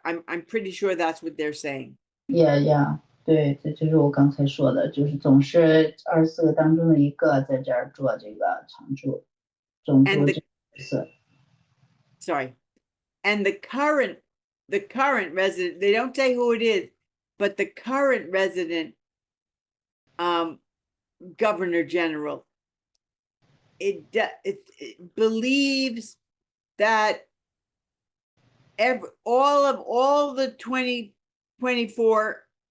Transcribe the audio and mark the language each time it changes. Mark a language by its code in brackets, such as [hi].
[en] I'm pretty sure that's what they're saying. [zh] Yeah, 对，这就是我刚才说的，就是总是24个当中的一个在这儿做这个常驻总督这个角色。 [en] Sorry, and the current resident, they don't say who it is, but the current resident governor general, it believes that all the 2024